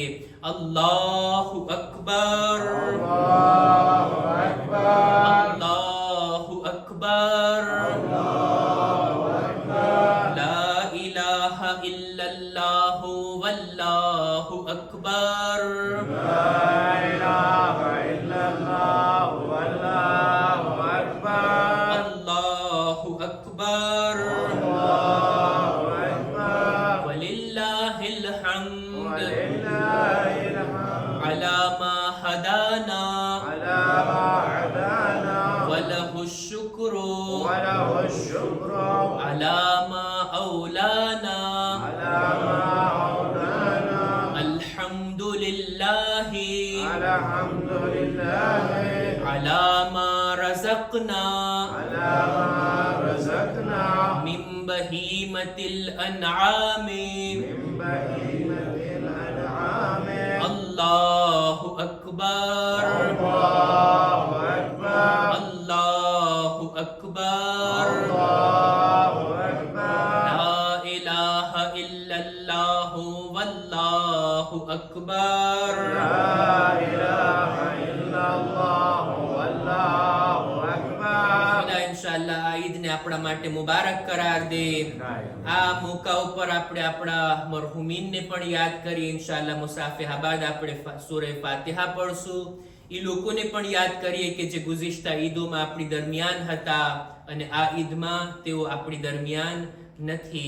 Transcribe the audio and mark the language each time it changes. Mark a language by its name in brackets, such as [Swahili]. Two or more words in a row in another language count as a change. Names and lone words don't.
[Arabic] الله أكبر, الله أكبر, الله أكبر، لا إله إلا الله والله أكبر, لا إله إلا الله، والله أكبر, الله أكبر, الله أكبر, ولله الحمد ولله الحمد, على ما هدانا على ما هدانا, وله الشكر وله الشكر, على ما أولانا على ما أولانا, الحمد لله الحمد لله, على ما رزقنا على ما رزقنا, من بهيمة الأنعام من بهيمة الأنعام, الله أكبر, الله أكبر, الله أكبر, الله أكبر, لا إله إلا الله والله أكبر. لا إله إلا الله، والله أكبر. [Gujarati] ખુદા ઇન્શાઅલ્લાહ આ ઈદને આપણા માટે મુબારક કરાર દે. આ મોકા ઉપર આપણે આપણા મરહુમીનને પણ યાદ કરીએ. ઇન્શાઅલ્લાહ મુસાફિહાબાદ આપણે સૂરે ફાતિહા પઢશું. એ લોકોને પણ યાદ કરીએ કે જે ગુઝિશ્તા ઈદોમાં આપણી દરમિયાન હતા અને આ ઈદમાં તેઓ આપણી દરમિયાન નથી.